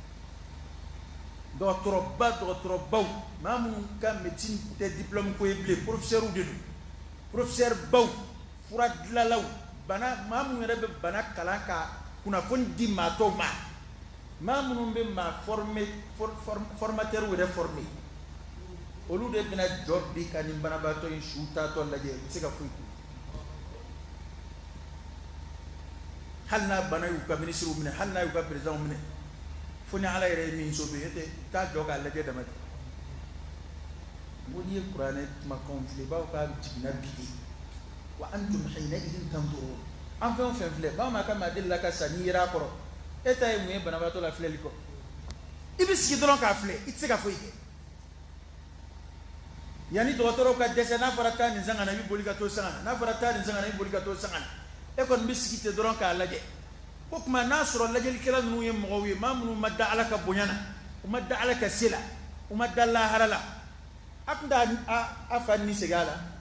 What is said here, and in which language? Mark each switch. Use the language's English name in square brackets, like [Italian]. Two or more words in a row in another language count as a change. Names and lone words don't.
[Bambara] dɔgɔtɔrɔbaw maa minnu ka médecine tɛ diplôme ko ye bilen professeur de don professeur baw fura dilanlaw bana maa minnu yɛrɛ bɛ bana kalan ka kunnafoni di maa tɔw ma maa minnu bɛ maa formateur wɛrɛ former olu de bɛna jɔ bi ka nin banabaatɔ in su taatɔ lajɛ u bɛ se ka foyi k'u hali n'a bana y'u ka ministre minɛ hali n'a y'u ka président minɛ fo ni ala yɛrɛ ye min so bɛ yen tɛ taa jɔ k'a lajɛ dama tɛ ko n'i ye kuranɛ kumakanw filɛ i b'a fɔ k'a jiginna bi de wa [Arabic] أنتم حينئذ تنظرون [Bambara] an fɛn o fɛn filɛ ba ma ka maa deli la ka sa n'i yera a kɔrɔ e ta ye mun ye banabaatɔ la filɛli kɔ i bɛ sigi dɔrɔn k'a filɛ i tɛ se ka foyi kɛ yanni dɔgɔtɔrɔw ka dɛsɛ n'a fɔra taa nin sanga na i bɛ boli ka to sanga na n'a fɔra taa nin sanga na i bɛ boli ka to sanga na e kɔni bɛ sigi ten dɔrɔn k'a lajɛ o tuma n'a sɔrɔ lajɛlikɛla ninnu ye mɔgɔw ye maa minnu ma da ala ka bonya na u ma da ala ka se la u ma da lahara la a tun t'a a fa ni segin a la